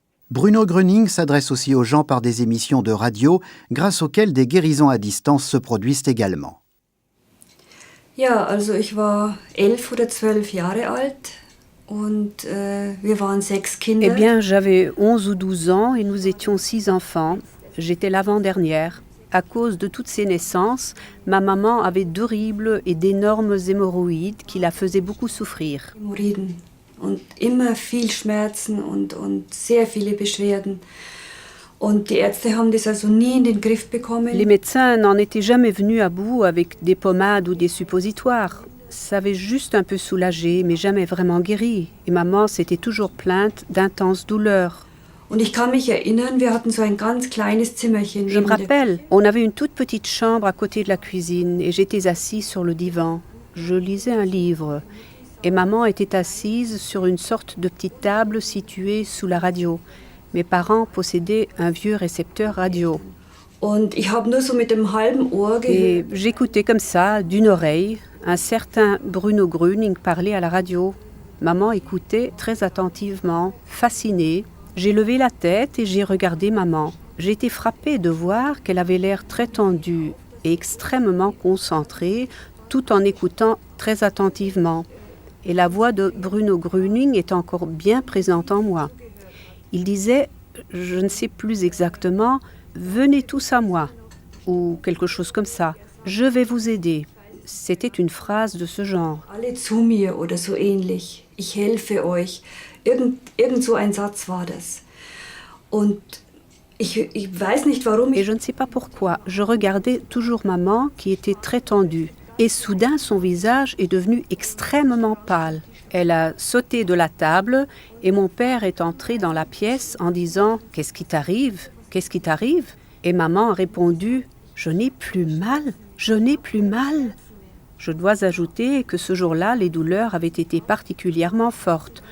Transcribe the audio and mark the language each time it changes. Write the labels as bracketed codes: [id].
[fr] Bruno Gröning s'adresse aussi aux gens par des émissions de radio, grâce auxquelles des guérisons à distance se produisent également. [de] Ja, also ich war 11 oder 12 Jahre alt und wir waren 6 Kinder. [fr] Eh bien, j'avais 11 ou 12 ans et nous étions 6 enfants. J'étais l'avant-dernière. À cause de toutes ces naissances, ma maman avait d'horribles et d'énormes hémorroïdes qui la faisaient beaucoup souffrir. [de] Hämorrhoiden und immer viel Schmerzen und sehr viele Beschwerden. Und die Ärzte haben das also nie in den Griff bekommen. [fr] Les médecins n'en étaient jamais venus à bout avec des pommades ou des suppositoires. Ça avait juste un peu soulagé, mais jamais vraiment guéri. Et maman s'était toujours plainte d'intenses douleurs. [de] Und ich kann mich erinnern, wir hatten so ein ganz kleines Zimmerchen. [fr] Je me rappelle, on avait une toute petite chambre à côté de la cuisine et j'étais assise sur le divan. Je lisais un livre et maman était assise sur une sorte de petite table située sous la radio. Mes parents possédaient un vieux récepteur radio. [de] Und ich habe nur so mit dem halben Ohr gehört. [fr] Et j'écoutais comme ça, d'une oreille, un certain Bruno Gröning parler à la radio. Maman écoutait très attentivement, fascinée. J'ai levé la tête et j'ai regardé maman. J'ai été frappée de voir qu'elle avait l'air très tendue et extrêmement concentrée, tout en écoutant très attentivement. Et la voix de Bruno Gröning est encore bien présente en moi. Il disait, je ne sais plus exactement, « Venez tous à moi » ou quelque chose comme ça. « Je vais vous aider ». C'était une phrase de ce genre. [de] « Alle zu mir » oder so ähnlich. « Ich helfe euch ». Irgend so ein Satz war das. Und ich weiß nicht warum. [fr] Et je ne sais pas pourquoi, je regardais toujours maman qui était très tendue. Et soudain, son visage est devenu extrêmement pâle. Elle a sauté de la table et mon père est entré dans la pièce en disant « Qu'est-ce qui t'arrive? Qu'est-ce qui t'arrive ?» Et maman a répondu « Je n'ai plus mal, je n'ai plus mal. » Je dois ajouter que ce jour-là, les douleurs avaient été particulièrement fortes.